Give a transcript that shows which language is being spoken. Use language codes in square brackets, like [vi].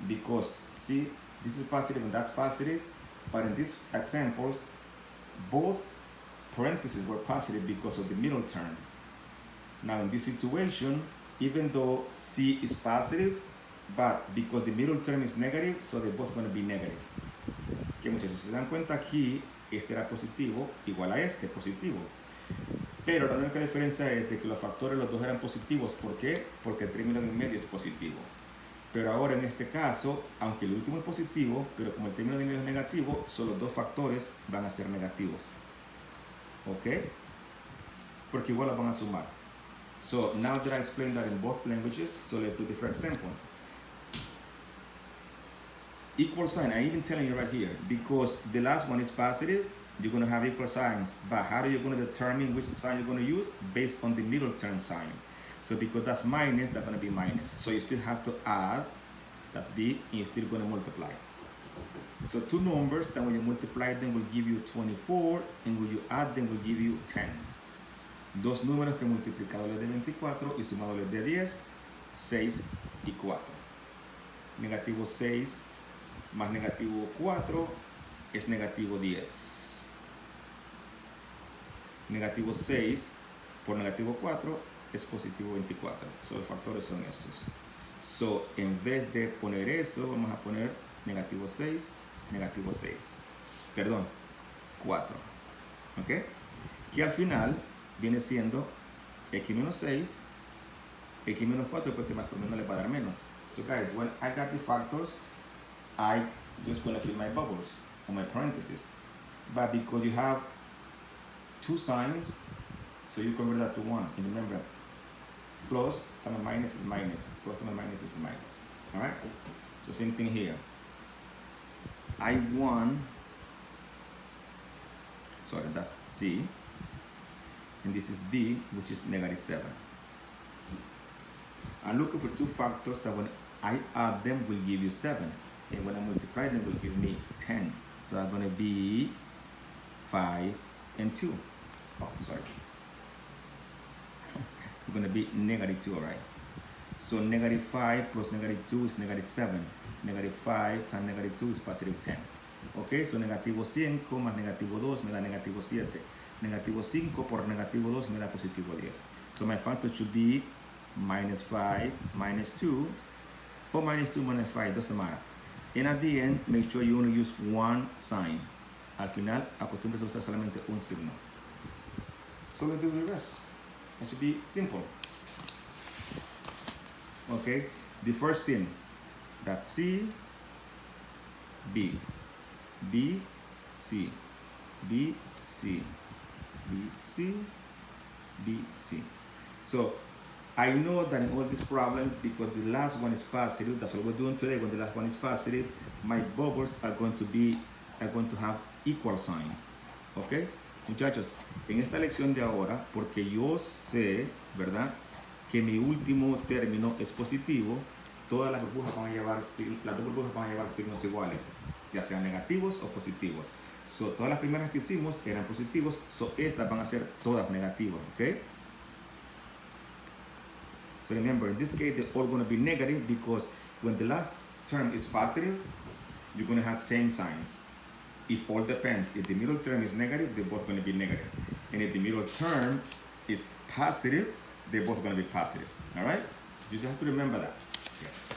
[en] Because, see, this is positive and that's positive, but in these examples, both parentheses were positive because of the middle term. Now, in this situation, even though C is positive, but because the middle term is negative, so they're both going to be negative. [es] Que muchachos, si se dan cuenta aquí, este era positivo, igual a este, positivo. Pero la única diferencia es de que los factores, los dos eran positivos. ¿Por qué? Porque el término de en medio es positivo. Pero ahora en este caso, aunque el último es positivo, pero como el término de en medio es negativo, solo los dos factores van a ser negativos. ¿Ok? Porque igual los van a sumar. [en] So now that I explained that in both languages, so let's do the first example. Equal sign, I'm even telling you right here, because the last one is positive, you're going to have equal signs. But how are you going to determine which sign you're going to use? Based on the middle term sign. So because that's minus, that's going to be minus. So you still have to add, that's B, and you're still going to multiply. So two numbers that when you multiply them will give you 24, and when you add them will give you 10. [es] Dos números que multiplicados les dé 24 y sumados les dé 10, 6 y 4. Negativo 6 más negativo 4 es negativo 10. Negativo 6 por negativo 4 es positivo 24. So, los factores son esos. So, en vez de poner eso, vamos a poner negativo 6, negativo 6. Perdón, 4. ¿Ok? Que al final viene siendo x menos 6, x menos 4, porque más por menos le va a dar menos. [en] So guys, when I got the factors, I just going to fill my bubbles or my parentheses. But because you have two signs, so you convert that to 1. And remember, plus times minus is minus, plus times minus is minus. Alright? So same thing here. I1, sorry, that's C. And this is B, which is negative 7. I'm looking for two factors that when I add them will give you 7. And when I multiply them will give me 10. So I'm going to be 5 and 2. Oh, sorry. I'm going to be negative 2, all right? So negative 5 plus negative 2 is negative 7. Negative 5 times negative 2 is positive 10. [es] Okay, so negativo 5 más negativo 2 me da negativo 7. Negativo 5 por negativo 2 me da positivo 10. [en] So my factor should be minus 5 minus 2 or minus 2 minus 5, doesn't matter. And at the end, make sure you only use one sign. [es] Al final, acostúmbrese a usar solamente un signo. [en] So let's do the rest. That should be simple. Okay, the first thing, that's C, B, B, C, B, C, B, C, B, C. So I know that in all these problems, because the last one is positive, that's what we're doing today. When the last one is positive, my bubbles are going to have equal signs. Okay? [es] Muchachos, en esta lección de ahora, porque yo sé, ¿verdad?, que mi último término es positivo, todas las burbujas van a llevar, las dos burbujas van a llevar signos iguales, ya sean negativos o positivos. So, todas las primeras que hicimos eran positivos, so estas van a ser todas negativas, ¿ok? [en] So remember, in this case, they're all going to be negative because when the last term is positive, you're going to have same signs. If all depends, if the middle term is negative, they're both going to be negative. And if the middle term is positive, they're both going to be positive. All right? You just have to remember that. Okay.